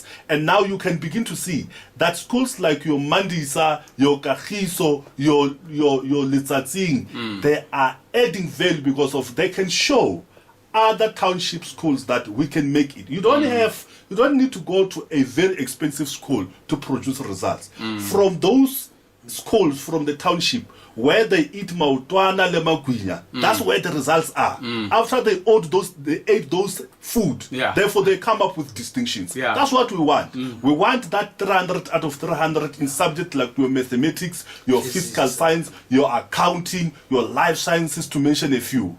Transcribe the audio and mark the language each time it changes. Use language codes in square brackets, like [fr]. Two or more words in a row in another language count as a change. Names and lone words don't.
[en] And now you can begin to see that schools like your Mandisa, your Kagiso, your Litsatsing, they are adding value because of they can show other township schools that we can make it. You don't need to go to a very expensive school to produce results. From those schools from the township where they eat [tn] mautwana le magwinya, [en] that's where the results are. After they ate those food, therefore they come up with distinctions. That's what we want. We want that 300 out of 300 in subjects like your mathematics, your physical science, your accounting, your life sciences, to mention a few.